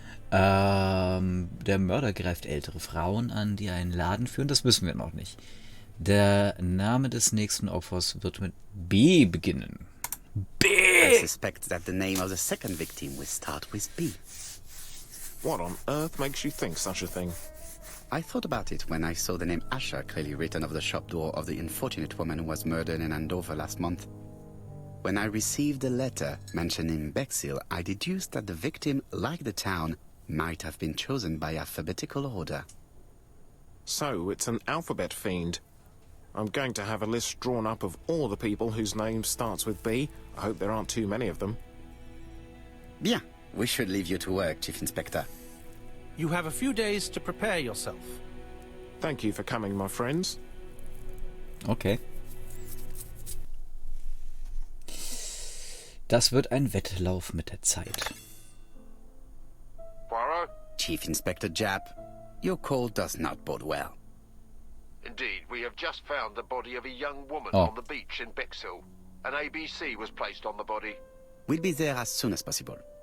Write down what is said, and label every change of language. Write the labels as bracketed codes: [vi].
[de] Der Mörder greift ältere Frauen an, die einen Laden führen. Das wissen wir noch nicht. Der Name des nächsten Opfers wird mit B beginnen. B! [en] I suspect that the name of the second victim will start with B. What on earth makes you think such a thing? I thought about it when I saw the name Asher clearly written over the shop door of the unfortunate woman who was murdered in Andover last month. When I received a letter mentioning Bexhill, I deduced that the victim, like the town, might have been chosen by alphabetical order. So, it's an alphabet fiend. I'm going to have a list drawn up of all the people whose name starts with B. I hope there aren't too many of them. Bien. We should leave you to work, Chief Inspector. You have a few days to prepare yourself. Thank you for coming, my friends. Okay. [de] Das wird ein Wettlauf mit der Zeit. [en] Poirot? Chief Inspector Jap, your call does not bode well. Indeed, we have just found the body of a young woman Oh. on the beach in Bexhill. An ABC was placed on the body. We'll be there as soon as possible.